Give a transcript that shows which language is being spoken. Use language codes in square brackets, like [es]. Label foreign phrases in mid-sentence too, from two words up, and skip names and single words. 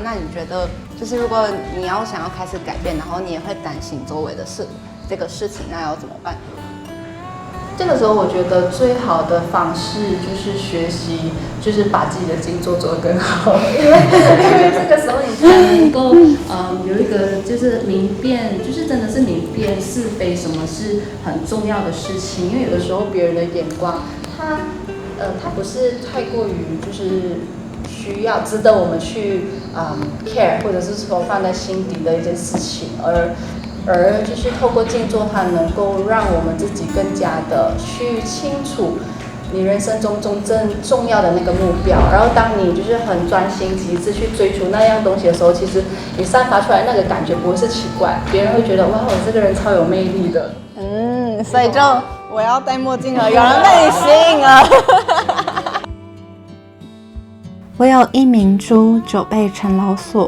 [zh] 那你覺得，就是如果你要想要開始改變，然後你也會擔心周圍的這個事情，那要怎麼辦？這個時候，我覺得最好的方式就是學習，就是把自己的靜坐做得更好，因為這個時候你才能夠有一個就是明辨，就是真的是明辨是非，什麼是很重要的事情。因為有的時候別人的眼光，他不是太過于就是需要值得我們去care， 或者是說放在心底的一件事情，而就是透過靜坐，它能夠讓我們自己更加的去清楚你人生中真重要的那個目標。然後當你就是很專心极致去追逐那樣東西的時候，其實你散發出來那個感覺不會是奇怪，別人會覺得哇，我這個人超有魅力的。所以就我要戴墨鏡了，有人被你吸引了。唯有一明珠，久被塵勞鎖。